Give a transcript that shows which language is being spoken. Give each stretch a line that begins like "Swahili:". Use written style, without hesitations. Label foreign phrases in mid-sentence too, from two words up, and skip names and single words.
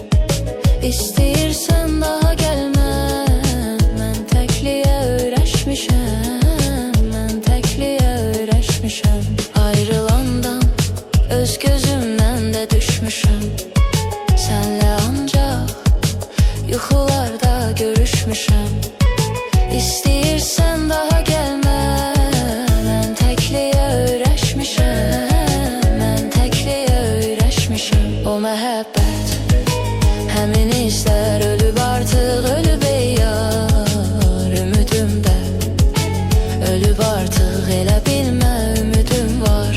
Azerbaijani: İstəyirsən daha gelme, mən təkliyə öyrəşmişəm, mən təkliyə öyrəşmişəm. Ayrılandan öz gözümden de düşmüşüm.
Turkish: Senle ancak yuxularda görüşmüşüm.
Azerbaijani: İstəyirsən daha gelme, mən təkliyə öyrəşmişəm, mən təkliyə öyrəşmişəm. O məhəbbət, həmin hisslər ölüb artıq, ölüb ey yar ümidimdə. Ölüb artıq, elə bilmə ümidim var.